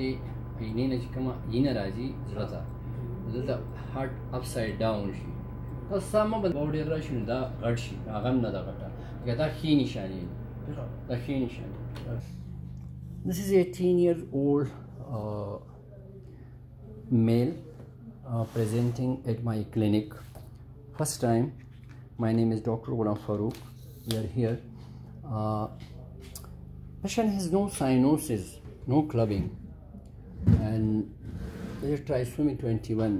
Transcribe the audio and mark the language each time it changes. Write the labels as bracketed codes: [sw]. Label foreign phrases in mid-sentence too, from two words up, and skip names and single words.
[ps] دې آینې نه چې کومه آینه راځي زړه ته دلته [en] heart upside down [ps] شي دا سمه به باډي راشي نو دا غټ شي هغه هم نه ده غټه لکه دا ښې نشانې دا ښې نشانې. [en] This is a 18-year-old male presenting at my clinic. First time. My name is Dr.ghulam farooq. We are here. Patient has no cyanosis, no clubbing, and there's trisomy 21.